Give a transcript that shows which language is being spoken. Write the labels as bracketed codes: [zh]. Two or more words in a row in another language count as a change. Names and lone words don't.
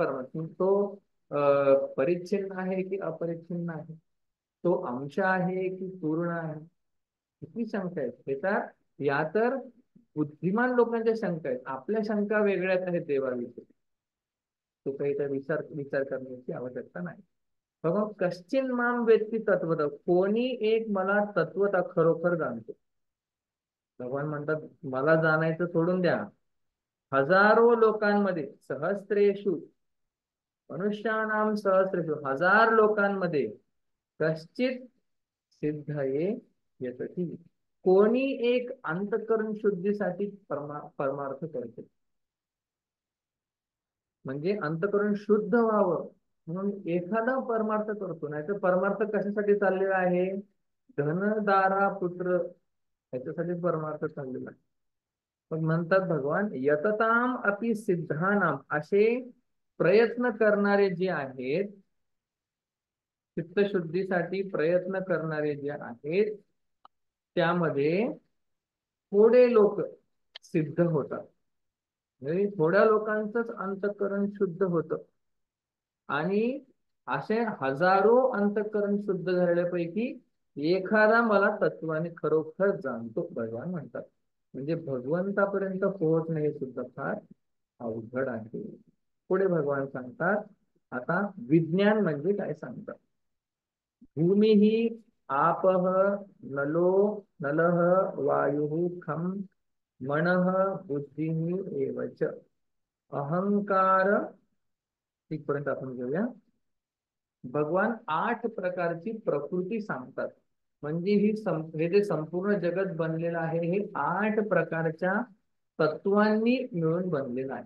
[mr] परमात्मा तो परिच्छिन्न आहे की अपरिच्छिन्न आहे, तो अंश आहे की पूर्ण आहे, किती शंका आहेत. हे तर या तर बुद्धिमान लोकांच्या शंका आहेत, आपल्या शंका वेगळ्याच आहेत देवाविषयी. तो काही त्या विचार विचार करण्याची आवश्यकता नाही. [sa] बघा कश्चिन माम वेत्ती तत्वतः, [mr] कोणी एक मला तत्वतः खरोखर जाणतो. भगवान म्हणतात मला जाणायचं सोडून द्या, हजारो लोकांमध्ये, [sa] सहस्रेषु मनुष्यानाम सहस्रेषु, [mr] हजार लोकांमध्ये, [sa] कश्चित सिद्धये यतती, [mr] कोणी एक अंतःकरण शुद्धीसाठी परमार्थ करते. म्हणजे अंतःकरण शुद्ध व्हावं म्हणून एखादा परमार्थ करतो. नाही तर परमार्थ कशासाठी चाललेला आहे, धनदारा पुत्र याच्यासाठी परमार्थ चाललेला आहे. मग म्हणतात भगवान [sa] यतताम अपि सिद्धानाम, [mr] असे प्रयत्न करणारे जे आहेत, चित्तशुद्धीसाठी प्रयत्न करणारे जे आहेत, त्यामध्ये थोडे लोक सिद्ध होतात. म्हणजे थोड्या लोकांचंच अंतःकरण शुद्ध होतं, आणि असे हजारो अंतःकरण शुद्ध झालेल्यापैकी एखादा मला तत्वाने खरोखर जाणतो, भगवान म्हणतात. म्हणजे भगवंतापर्यंत पोहोचणे हे सुद्धा फार अवघड आहे. पुढे भगवान सांगतात, आता विज्ञान म्हणजे काय सांगतात. [sa] भूमी ही आपः नलो नलः वायुः खं मनः बुद्धिः एवच अहंकार, [mr] इथपर्यंत आपण घेऊया. भगवान 8 प्रकारची प्रकृती सांगतात. म्हणजे हे जे संपूर्ण जगत बनलेलं आहे, हे 8 प्रकारच्या तत्वांनी मिळून बनलेलं आहे.